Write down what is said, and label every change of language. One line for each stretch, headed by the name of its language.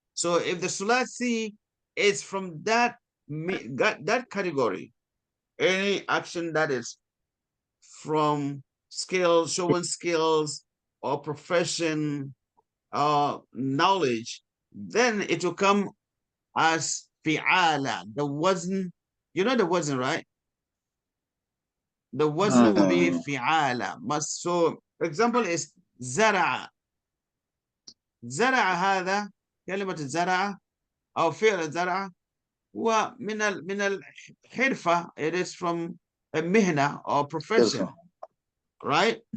English: So if the sulasi is from that category, any action that is from skills, showing skills or profession or knowledge, then it will come as fi'ala. The wazn, you know the wazn, right? The wazn will be fi'ala. So example is زرع.
Arabic: زرع هذا كلمة الزرع أو فعل الزرع هو من الحرفة.
English: It is from a mihna or profession, right?